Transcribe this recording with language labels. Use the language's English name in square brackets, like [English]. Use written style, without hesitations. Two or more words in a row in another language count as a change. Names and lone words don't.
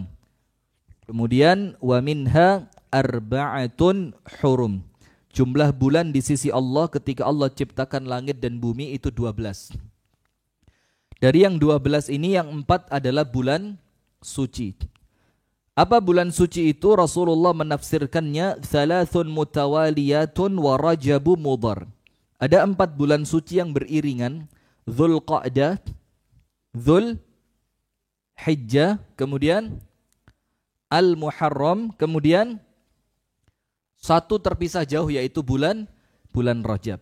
[Arabic] Kemudian ومنها أربعة حرم. [Indonesian] Jumlah bulan di sisi Allah ketika Allah ciptakan langit dan bumi itu 12. Dari yang 12 ini yang 4 adalah bulan suci. Apa bulan suci itu? Rasulullah menafsirkannya [Arabic] ثلاث متواليات ورجب مضر. [Indonesian] Ada 4 bulan suci yang beriringan. Dzulqa'dah, Dzulhijjah, kemudian Al-Muharram, kemudian 1 terpisah jauh yaitu bulan Rajab.